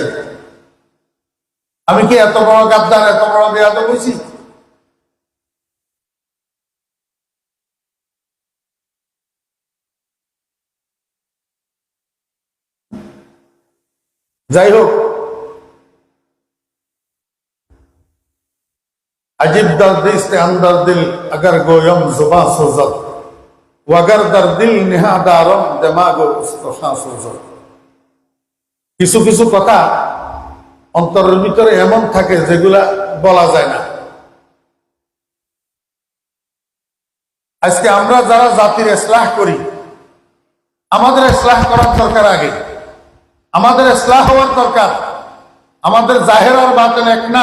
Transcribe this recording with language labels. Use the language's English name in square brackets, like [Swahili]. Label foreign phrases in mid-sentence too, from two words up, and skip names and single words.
[Bangla] আমি কি এত বড় গাদ্দার, এত বড় বেয়াদব হইছি? যাই হোক, [Persian] عجب دردیست اندر دل اگر گویم زبان سوزد وگر در دل نهان دارم دماغ و استخوان سوزد. [Bangla] কিছু কিছু কথা অন্তরের ভিতরে এমন থাকে যেগুলা বলা যায় না। আজকে আমরা যারা জাতির ইসলাহ করি, আমাদের ইসলাহ করার দরকার। আগে আমাদের ইসলাহ হওয়ার দরকার। আমাদের জাহের আর বাতিন এক না।